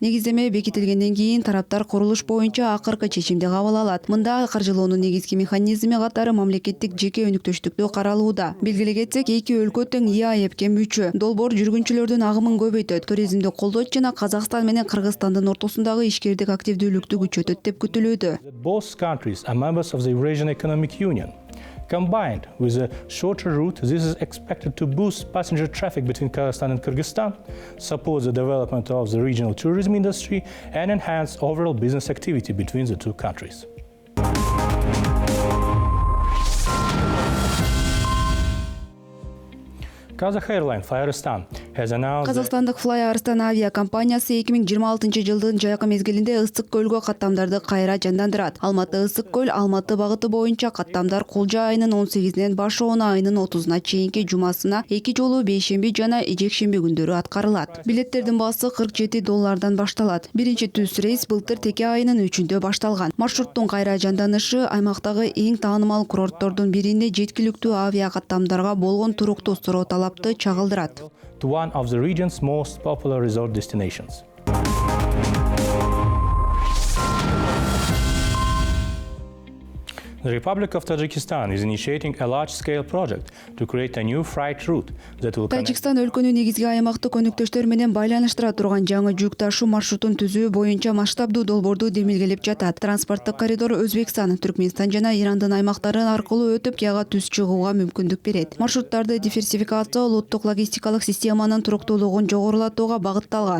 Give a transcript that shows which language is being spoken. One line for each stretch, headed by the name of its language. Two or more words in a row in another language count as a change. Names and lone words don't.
Kyrgyz: Негиздеме бекитилгенден кийин тараптар курулуш боюнча акыркы чечимди кабыл алат. Мында каржылоонун негизги механизми катары мамлекеттик жеке өнүктүштүктү каралууда. Белгилей кетсек, эки өлкө тең ИАЭПке мүчө. Долбоор жүргүнчүлөрдүн агымын көбөйтөт, туризмди колдойт жана Казакстан менен Кыргызстандын ортосундагы ишкердик активдүүлүктү күчөтөт деп күтүлүүдө.
English: Both countries are members of the Eurasian Economic Union. Combined with a shorter route, this is expected to boost passenger traffic between Kazakhstan and Kyrgyzstan, support the development of the regional tourism industry, and enhance overall business activity between the two countries. Kazakh Airlines Flyyarstan has announced
Kyrgyz: Казакстандык Flyyarstan авиа компаниясы 2026 жылдын жайкы мезгилинде Ысык көлгө каттамдарды кайра жандандырат. Алматы Ысык көл Алматы багыты боюнча каттамдар Кулжа айынын 18-нен башоона айынын 30-на чейинки жумасына 2 жолу бейшемби жана жекшемби күндөрү аткарылат. Билеттердин баасы $47 башталат. Биринчи түз рейс былтыр теке айынын 3-үндө башталган. Маршруттун кайра жанданышы аймактагы эң таанымал курорттордун бирине жеткиликтүү авиа каттамдарга болгон туруктуу суроо талапты чагылдырат.
English: to one of the region's most popular resort destinations. The Republic of Tajikistan is initiating a large-scale project to create a new freight route that will connect.
Kyrgyz: Тажикстан өлкөнүн негизги аймактык өнүктөштөр менен байланыштыра турган жаңы жүк ташуу маршрутун түзүү боюнча масштабдуу долбоорду демилгелеп жатат. Транспорттук коридор Өзбекстан, Түркмөнстан жана Ирандын аймактары аркылуу өтүп, Кияга түз чыгууга мүмкүндүк берет. Маршруттарды диверсификациялоо улуттук логистикалык системанын туруктуулугун жогорулатууга багытталган.